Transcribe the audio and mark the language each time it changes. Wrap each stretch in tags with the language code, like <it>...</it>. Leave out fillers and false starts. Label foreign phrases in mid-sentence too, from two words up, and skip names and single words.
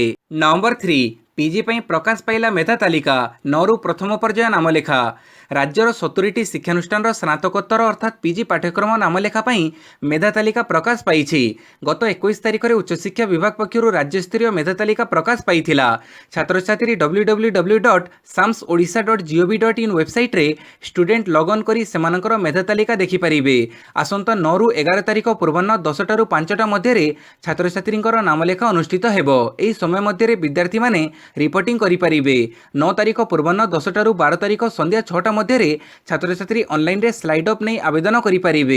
<or>ନମ୍ବର 3 ପିଜି ପାଇଁ ପ୍ରକାଶ ପାଇଲା ମେଧା ତାଲିକା, 9ରୁ ପ୍ରଥମ ପର୍ଯ୍ୟାୟ ନାମଲେଖା। ରାଜ୍ୟର 70ଟି ଶିକ୍ଷାନୁଷ୍ଠାନର ସ୍ନାତକୋତ୍ତର ଅର୍ଥାତ୍ ପିଜି ପାଠ୍ୟକ୍ରମ ନାମଲେଖା ପାଇଁ ମେଧା ତାଲିକା ପ୍ରକାଶ ପାଇଛି। ଗତ 21 ତାରିଖରେ ଉଚ୍ଚଶିକ୍ଷା ବିଭାଗ ପକ୍ଷରୁ ରାଜ୍ୟସ୍ତରୀୟ ମେଧା ତାଲିକା ପ୍ରକାଶ ପାଇଥିଲା। ଛାତ୍ରଛାତ୍ରୀ www.samsodisha.gov.in ୱେବସାଇଟ୍ରେ ଷ୍ଟୁଡେଣ୍ଟ ଲଗ୍ଅନ୍ କରି ସେମାନଙ୍କର ମେଧା ତାଲିକା ଦେଖିପାରିବେ। ଆସନ୍ତା 9ରୁ 11 ତାରିଖ ପୂର୍ବାହ୍ନ 10ଟାରୁ 5ଟା ମଧ୍ୟରେ ଛାତ୍ରଛାତ୍ରୀଙ୍କର ନାମଲେଖା ଅନୁଷ୍ଠିତ ହେବ। ଏହି ସମୟ ମଧ୍ୟରେ ବିଦ୍ୟାର୍ଥୀମାନେ ରିପୋର୍ଟିଂ କରିପାରିବେ। 9 ତାରିଖ ପୂର୍ବାହ୍ନ 10ଟାରୁ 12 ତାରିଖ ସନ୍ଧ୍ୟା 6ଟା ମଧ୍ୟରେ ଛାତ୍ରଛାତ୍ରୀ ଅନଲାଇନରେ ସ୍ଲାଇଡ୍ ଅପ୍ ନେଇ ଆବେଦନ କରିପାରିବେ।</or>